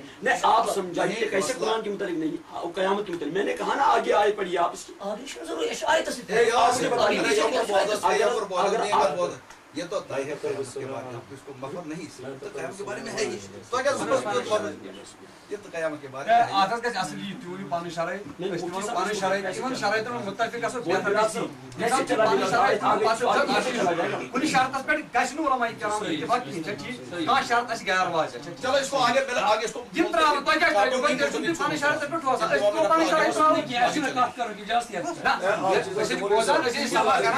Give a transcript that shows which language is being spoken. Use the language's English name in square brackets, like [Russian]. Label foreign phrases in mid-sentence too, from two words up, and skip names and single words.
[Urdu] نہیں آپ سمجھائیے کیسے قرآن کے متعلق نہیں قیامت کے متعلق. میں نے کہا نا آگے آئے پڑھیے آپ اس کی آگے ضرور آیت سے یہ تو طے ہے اس کے بارے میں اس کو مفر نہیں تو قیامت کے بارے میں ہے ہی تو کیا یہ تو قیامت کے بارے میں [Kashmiri] آتھس گژھِ اصلی تیوری پانی شرائط پانی شرائط شرائط متفق گژھو کُنہِ شرطس پٮ۪ٹھ گژھِ نہٕ علماء کرام اتفاق کِہیٖنۍ چھا ٹھیٖک. کانٛہہ شرط آسہِ غیر واضح. [Urdu] چلو اس کو آگے پہلے آگے اس کو [Kashmiri] یِم ترٛاوَن تۄہہِ کیٛاہ چھُو پنٕنۍ شرطس پٮ۪ٹھ روزان أسۍ ترٛاوو پنٕنۍ شرط ترٛاوو کیٛازِ چھِنہٕ کتھ کرنُک اجازت نہ أسۍ ٲسۍ بوزان أسۍ ٲسۍ سوال کران.